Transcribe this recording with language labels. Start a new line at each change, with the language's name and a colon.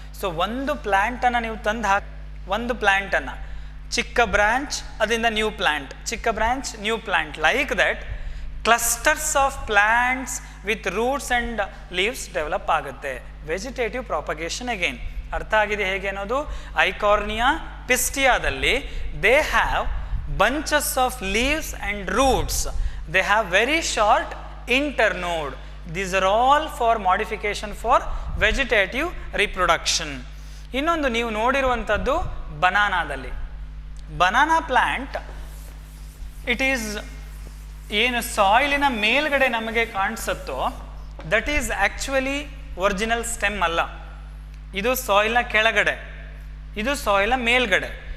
Kannada: So ಒಂದು ಪ್ಲ್ಯಾಂಟನ್ನು ನೀವು ತಂದು ಒಂದು ಪ್ಲ್ಯಾಂಟನ್ನು ಚಿಕ್ಕ ಬ್ರ್ಯಾಂಚ್, ಅದರಿಂದ ನ್ಯೂ ಪ್ಲ್ಯಾಂಟ್, ಚಿಕ್ಕ branch, new plant,
English: like that clusters of plants with roots and leaves
Kannada: develop ಆಗುತ್ತೆ. ವೆಜಿಟೇಟಿವ್ ಪ್ರಾಪಗೇಷನ್ ಅಗೇನ್ ಅರ್ಥ ಆಗಿದೆ ಹೇಗೆ ಅನ್ನೋದು. Eichhornia ಪಿಸ್ಟಿಯಾದಲ್ಲಿ
English: They have bunches of leaves and roots, they have very short internode. These are all for modification for vegetative reproduction.
Kannada: ಇನ್ನೊಂದು ನೀವು ನೋಡಿರುವಂಥದ್ದು ಬನಾನಾದಲ್ಲಿ. Banana plant it is ಏನು ಸಾಯಿಲಿನ ಮೇಲ್ಗಡೆ ನಮಗೆ ಕಾಣಿಸುತ್ತೋ
English: that is actually original stem
Kannada: ಅಲ್ಲ. ಇದು ಸಾಯಿಲ್ನ ಕೆಳಗಡೆ, ಇದು ಸಾಯಿಲ್ನ ಮೇಲ್ಗಡೆ.